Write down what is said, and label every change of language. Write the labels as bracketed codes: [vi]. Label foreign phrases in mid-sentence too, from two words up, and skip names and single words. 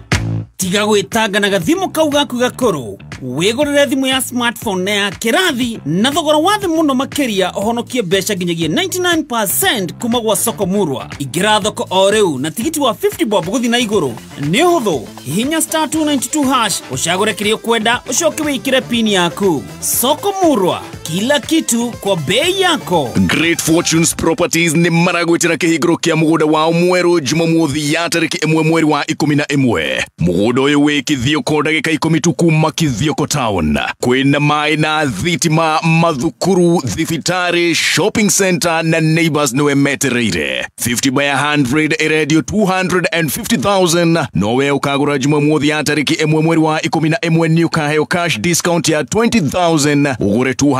[ki] tiga gwĩtanga na gathimũ kau gaku gakũrũ wĩgũrĩre thimũ ya smartphone na ya kĩrathi na thogora wa thĩ mũno makĩria ũhonokie mbeca nginyagia 99% kuma gwa Sokomurwa ingĩra thoko o rĩu na tigiti wa 50 bob gũthiĩ na igũrũ nĩ ũhũthũ hihinya *292# ũcagũre kĩrĩa ũkwenda ũcoke wĩkĩre pin yaku Sokomurwa [sw] kila kitu kwa bei yako. [ki] Great Fortunes Properties ni maragwĩtĩra kĩhingũro kĩa mũgũnda wao mwerũ Jumamothi ya tarĩki 1 mweri wa 11 mũgũnda ũyũ wĩ Kithioko ndagĩka 10 tu kuma Kithioko town kwĩna maĩ na thitima mathukuru thibitarĩ [en] shopping center [ki] na neighbors nĩwe metereire 50 by 100 iradio 250,000 nowe ũkagũra Jumamothi ya tarĩki 1 mweri wa 11 ni ũkaheo [en] cash discount [ki] ya 20,000 ũgũre